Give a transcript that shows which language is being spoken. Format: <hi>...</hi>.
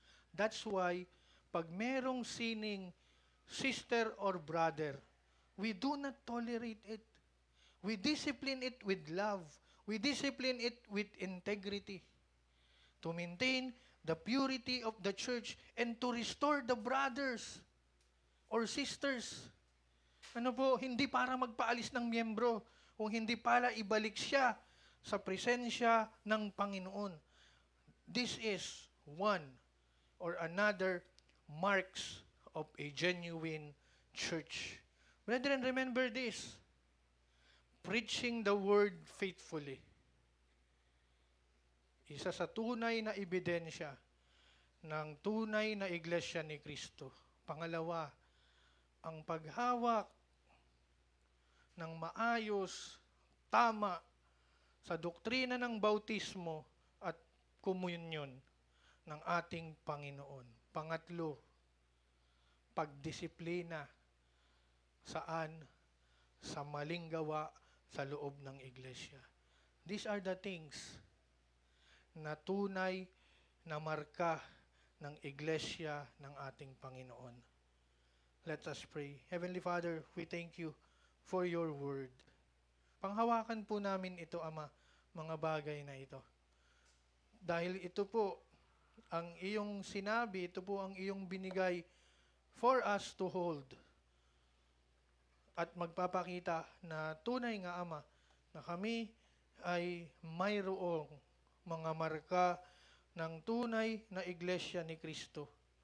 <en>That's why,</en> <tl>pag merong sining</tl> <en>sister or brother, we do not tolerate it. We discipline it with love. We discipline it with integrity to maintain the purity of the church and to restore the brothers or sisters.</en> <tl>Ano po, hindi para magpaalis ng miyembro, kung hindi para ibalik siya sa presensya ng Panginoon.</tl> <en>This is one or another marks of a genuine church. Brethren, remember this. Preaching the word faithfully.</en> <tl>Isa sa tunay na ebidensya ng tunay na iglesia ni Kristo. Pangalawa, ang paghawak ng maayos, tama, sa doktrina ng bautismo at komunyon ng ating Panginoon. Pangatlo, pagdisiplina. Saan? Sa maling gawa sa loob ng iglesia.</tl> <en>These are the things</en> <tl>na tunay na marka ng iglesia ng ating Panginoon.</tl> <en>Let us pray. Heavenly Father, we thank you for your word.</en> <tl>Panghawakan po namin ito, Ama, mga bagay na ito. Dahil ito po ang iyong sinabi, ito po ang iyong binigay</tl> <en>for us to hold.</en> <tl>At magpapakita na tunay nga, Ama, na kami ay mayroong mga marka ng tunay na iglesia ni Kristo.</tl>